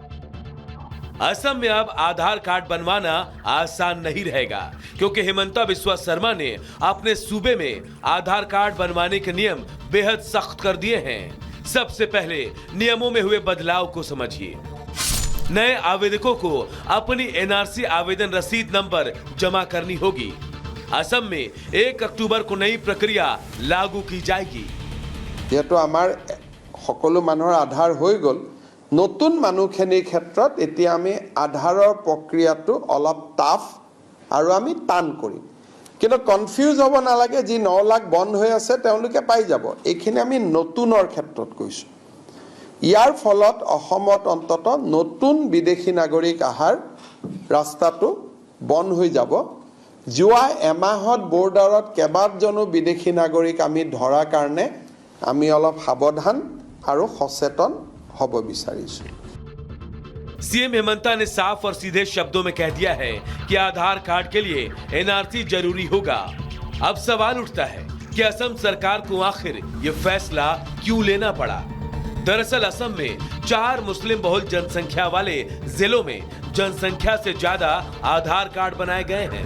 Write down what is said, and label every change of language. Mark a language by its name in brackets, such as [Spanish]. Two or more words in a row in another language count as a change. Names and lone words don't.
[Hindi] असम में अब आधार कार्ड बनवाना आसान नहीं रहेगा, क्योंकि हिमंता बिस्वा शर्मा ने अपने सूबे में आधार कार्ड बनवाने के नियम बेहद सख्त कर दिए हैं। सबसे पहले नियमों में हुए बदलाव को समझिए। नए आवेदकों को अपनी एनआरसी आवेदन रसीद नंबर जमा करनी होगी। असम में 1 अक्टूबर को नई प्रक्रिया लागू की जाएगी। [Assamese] যেহেতু আমাৰ সকলো মানুহৰ আধাৰ হৈ গ'ল, নতুন মানুহখিনিৰ ক্ষেত্ৰত এতিয়া আমি আধাৰৰ প্ৰক্ৰিয়াটো অলপ টাফ আৰু আমি টান কৰিম। কিন্তু কনফিউজ হ'ব নালাগে, যি 9 লাখ বন্ধ হৈ আছে তেওঁলোকে পাই যাব। এইখিনি আমি নতুনৰ ক্ষেত্ৰত কৈছোঁ। ইয়াৰ ফলত অসমত অন্তত নতুন বিদেশী নাগৰিক আহাৰ ৰাস্তাটো বন্ধ হৈ যাব। যোৱা এমাহত বৰ্ডাৰত কেইবাজনো বিদেশী নাগৰিক আমি ধৰাৰ কাৰণে আমি অলপ সাৱধান আৰু সচেতন হ'ব বিচাৰিছোঁ। [Hindi] सीएम हिमंता ने साफ और सीधे शब्दों में कह दिया है कि आधार कार्ड के लिए एनआरसी जरूरी होगा। अब सवाल उठता है कि असम सरकार को आखिर ये फैसला क्यों लेना पड़ा। दरअसल असम में 4 मुस्लिम बहुल जनसंख्या वाले जिलों में जनसंख्या से ज्यादा आधार कार्ड बनाए गए हैं।